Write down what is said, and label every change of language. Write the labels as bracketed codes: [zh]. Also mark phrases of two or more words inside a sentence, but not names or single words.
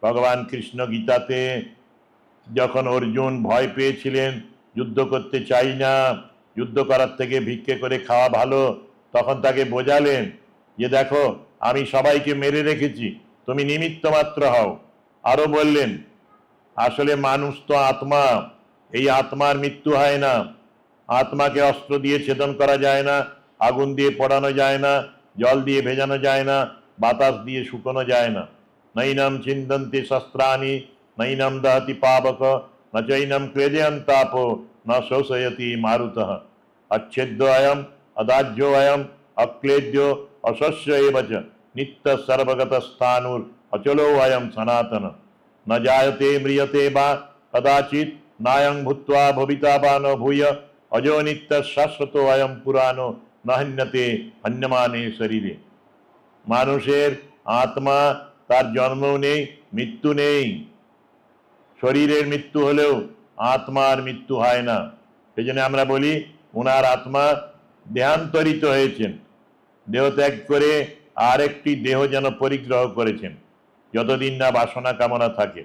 [bn] ভগবান কৃষ্ণ গীতাতে যখন অর্জুন ভয় পেয়েছিলেন, যুদ্ধ করতে চাই না, যুদ্ধ করার থেকে ভিক্ষে করে খাওয়া ভালো, তখন তাকে বোঝালেন যে দেখো আমি সবাইকে মেরে রেখেছি, তুমি নিমিত্ত মাত্র হও। আরো বললেন আসলে মানুষ তো আত্মা, এই আত্মার মৃত্যু হয় না, আত্মাকে অস্ত্র দিয়ে ছেদন করা যায় না, আগুন দিয়ে পোড়ানো যায় না, জল দিয়ে ভেজানো যায় না, বাতাস দিয়ে শুকোনো যায় না। [sa] নৈনম চিন্তন্তে শস্ত্রাণি নৈনম দহতি পাবক ন চৈনম ক্লেদয়ন তাপ ন শোষয়তি মারুতঃ अच्छेद्य अयम अदाज्यो अयम अक्लेद्यो अशस्य एव च नित्य सर्वगत स्थानुर अचलो अयम सनातन न जायते म्रियते वा कदाचित नायं भूत्वा भविता वा न भूय अजो नित्य शाश्वतो अयम पुराणो न हन्यते हन्यमाने शरीरे। [bn] মানুষের আত্মা, তার জন্মও নেই, মৃত্যু নেই। শরীরের মৃত্যু হলেও আত্মার মৃত্যু হয় না। সেই জন্য আমরা বলি ওনার আত্মা দেহান্তরিত হয়েছেন, দেহ ত্যাগ করে আরেকটি দেহ যেন পরিগ্রহ করেছেন, যতদিন না বাসনা কামনা থাকে।